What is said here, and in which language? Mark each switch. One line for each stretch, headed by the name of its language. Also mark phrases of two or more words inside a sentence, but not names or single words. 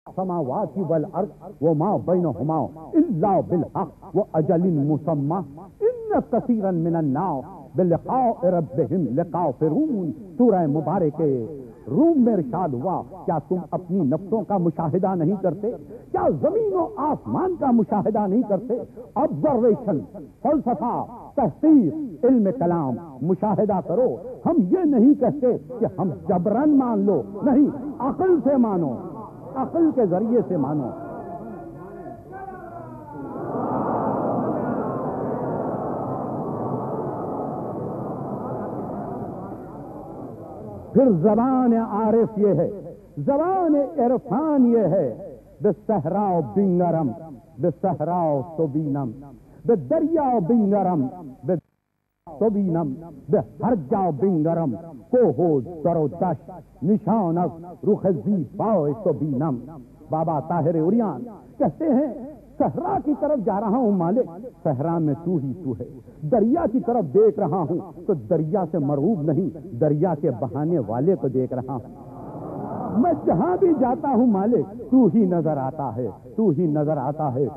Arabic: السماوات والارض وما بينهما الا بالحق واجل مسمى ان كثيرا من الناس بلقاء ربهم لکافرون۔
Urdu: سورہ مبارک روم میں ارشاد ہوا، کیا تم اپنی نفسوں کا مشاہدہ نہیں کرتے؟ کیا زمین و آسمان کا مشاہدہ نہیں کرتے؟ آبزرویشن، فلسفہ، تحقیق، علم کلام مشاہدہ کرو۔ ہم یہ نہیں کہتے کہ ہم جبرن مان لو، نہیں، عقل سے مانو، عقل کے ذریعے سے مانو۔ پھر زبان عارف یہ ہے، زبان عرفان یہ ہے،
Persian: بصحرا بنگرم بصحرا سبینم، بدریا بنگرم سبینم، بہرجا بنگرم کو ہو در و دش نشان رخ زیبا سبینم۔
Urdu: بابا طاہر عریان کہتے ہیں صحرا کی طرف جا رہا ہوں مالک، صحرا میں تو ہی تو ہے۔ دریا کی طرف دیکھ رہا ہوں تو دریا سے مرعوب نہیں، دریا کے بہانے والے کو دیکھ رہا ہوں۔ میں جہاں بھی جاتا ہوں مالک تو ہی نظر آتا ہے، تو ہی نظر آتا ہے۔